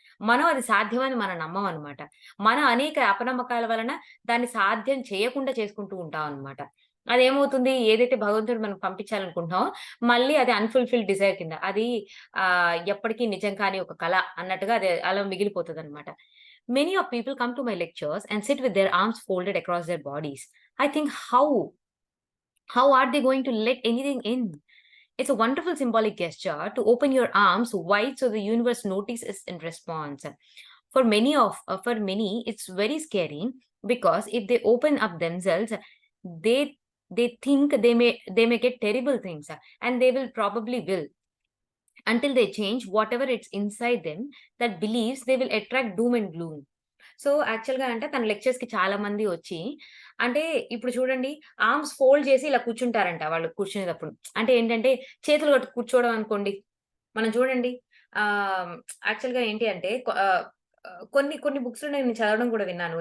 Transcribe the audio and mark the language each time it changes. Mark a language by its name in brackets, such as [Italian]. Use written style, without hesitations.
[Telugu] మనం అది సాధ్యమని మనం నమ్మమనమాట. మనం అనేక అపనమ్మకాల వలన దాన్ని సాధ్యం చేయకుండా చేసుకుంటూ ఉంటామనమాట. అదేమవుతుంది, ఏదైతే భగవంతుడు మనకు పంపించాలనుకుంటున్నామో, మళ్ళీ అది [English] unfulfilled desire [Telugu] కింద. అది ఎప్పటికి నిజం కాని ఒక కల అన్నట్టుగా అది అలా మిగిలిపోతదనమాట. [English] Many of people come to my lectures and sit with their arms folded across their bodies. I think how are they going to let anything in? It's a wonderful symbolic gesture to open your arms wide so the universe notices in response. For many, it's very scary because if they open up themselves, they they think they may get terrible things, and they will until they change whatever it's inside them that believes they will attract doom and gloom. [Telugu] So, యాక్చువల్‌గా అంటే తన లెక్చర్స్‌కి చాలా మంది వచ్చి అంటే ఇప్పుడు చూడండి [English] arms fold [Telugu] చేసి ఇలా కూర్చుంటారంట వాళ్ళు కూర్చునేటప్పుడు. అంటే ఏంటంటే చేతులు కట్టు కూర్చోవడం అనుకోండి. మనం చూడండి ఆహ్, యాక్చువల్‌గా ఏంటి అంటే కొన్ని కొన్ని బుక్స్‌లో నేను చదవడం కూడా విన్నాను.